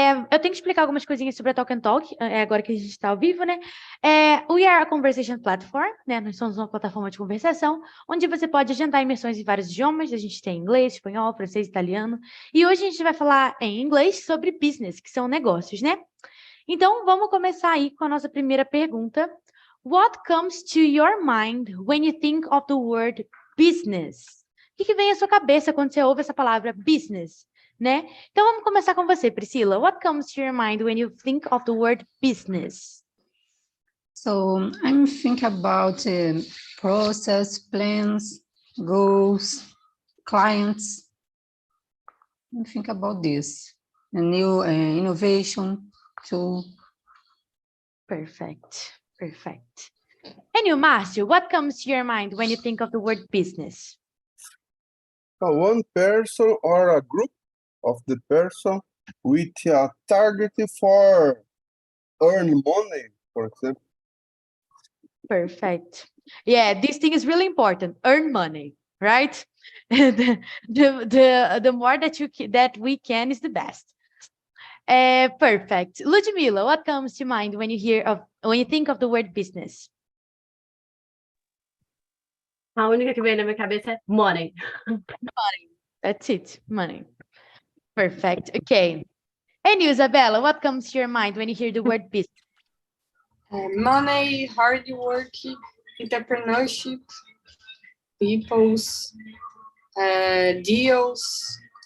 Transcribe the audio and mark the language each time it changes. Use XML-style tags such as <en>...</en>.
<pt>Eu tenho que explicar algumas coisinhas sobre a TALKNTALK, agora que a gente está ao vivo, né?</pt> <en>We are a conversation platform, né?</en> <pt>Nós somos uma plataforma de conversação, onde você pode agendar imersões em vários idiomas. A gente tem inglês, espanhol, francês, italiano. E hoje a gente vai falar em inglês sobre business, que são negócios, né? Então, vamos começar aí com a nossa primeira pergunta.</pt> <en>What comes to your mind when you think of the word business?</en> <pt>O que vem à sua cabeça quando você ouve essa palavra business? Né? Então, vamos começar com você, Priscila.</pt> <en>What comes to your mind when you think of the word business? So I'm thinking about process, plans, goals, clients. I think about this. A new innovation tool. Perfect. Perfect. And you, Márcio, what comes to your mind when you think of the word business? One person or a group of the person with a target for earn money, for example. Perfect. Yeah, this thing is really important. Earn money, right? the more that we can is the best. Perfect. Ludmila, what comes to mind when you think of the word business?</en> <pt>A única que vem na minha cabeça é money.</pt> <en>Money. That's it. Money. Perfect. Okay. And you, Isabella, what comes to your mind when you hear the word business? Money, hard work, entrepreneurship, people's deals.</en>